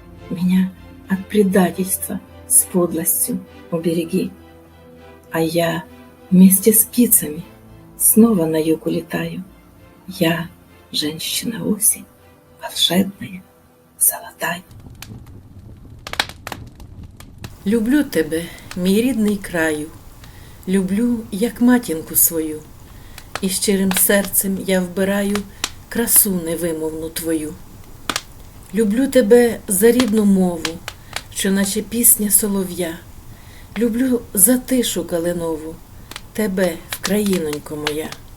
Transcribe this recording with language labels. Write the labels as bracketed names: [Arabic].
[Russian] Меня от предательства с подлостью убереги. А я вместе с птицами снова на юг улетаю. Я женщина-осень, волшебная, золотая. [Ukrainian] Люблю тебе, мій рідний краю, люблю, як матінку свою, і щирим серцем я вбираю красу невимовну твою. Люблю тебе за рідну мову, що наче пісня солов'я. Люблю за тишу калинову, тебе, вкраїнонько моя.